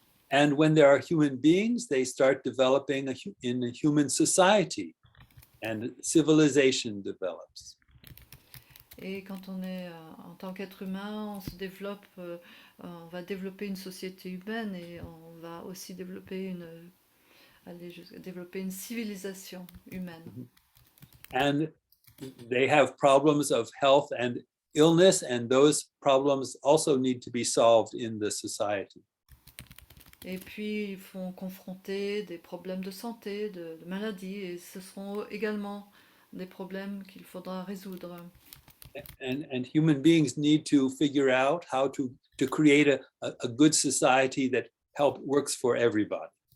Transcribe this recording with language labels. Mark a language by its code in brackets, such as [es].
[en] And when there are human beings, they start developing in a human society, and civilization develops. [fr] Et quand on est en tant qu'être humain, on se développe, on va développer une société humaine et on va aussi développer développer une civilisation humaine. [en] And they have problems of health and illness, and those problems also need to be solved in the society. [fr] Et puis, ils font confronter des problèmes de santé, de maladies, et ce seront également des problèmes qu'il faudra résoudre. [en] And human beings need to figure out how to create a good society that works for everybody.